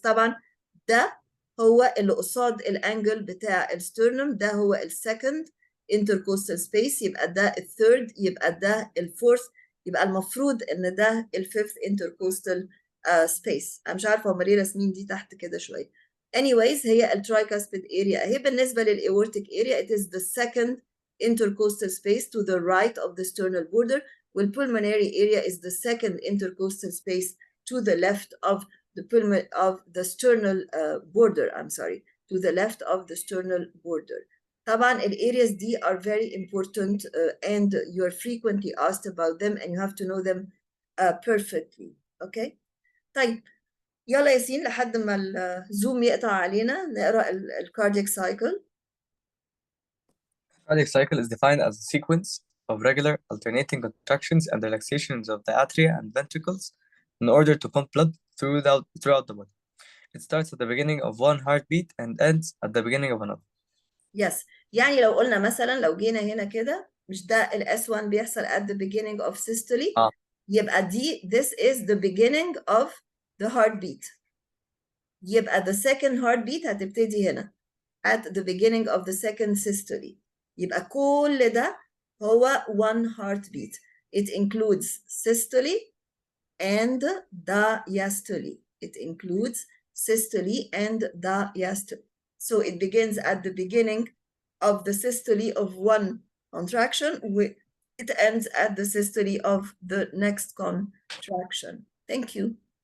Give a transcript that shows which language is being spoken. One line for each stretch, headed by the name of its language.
Arabic: طبعا ده هو اللي قصاد الانجل بتاع السترنم، ده هو السكند intercostal space، يبقى ده الثيرد، يبقى ده الفورث، يبقى المفروض ان ده الفيفث intercostal space. انا مش عارفه هم ليه راسمين دي تحت كده شويه.
English: anyways
Arabic: هي الترايكاسبيد area اهي. بالنسبه للاورتيك
English: area it is the second intercostal space to the right of the sternal border، والpulmonary area is the second intercostal space to the left of the sternal border. I'm sorry, to the left of the sternal border.
Arabic: طبعا
English: areas دي are very important and you're frequently asked about them and you have to know them perfectly. Okay?
Arabic: طيب يلا ياسين لحد ما الزوم يقطع علينا نقرأ cardiac cycle.
English: Cardiac cycle is defined as a sequence of regular alternating contractions and relaxations of the atria and ventricles in order to pump blood throughout the body. It starts at the beginning of one heartbeat and ends at the beginning of another. Yes.
Arabic: يعني لو قلنا مثلا لو جينا هنا كده، مش ده ال S1 بيحصل
English: at the beginning of systole،
Arabic: يبقى دي
English: this is the beginning of the heartbeat.
Arabic: يبقى
English: the second heartbeat
Arabic: هتبتدي هنا
English: at the beginning of the second systole.
Arabic: يبقى كل ده هو
English: one heartbeat. It includes systole and diastole. It includes systole and diastole. So it begins at the beginning of the systole of one contraction. It ends at the systole of the next contraction. Thank you.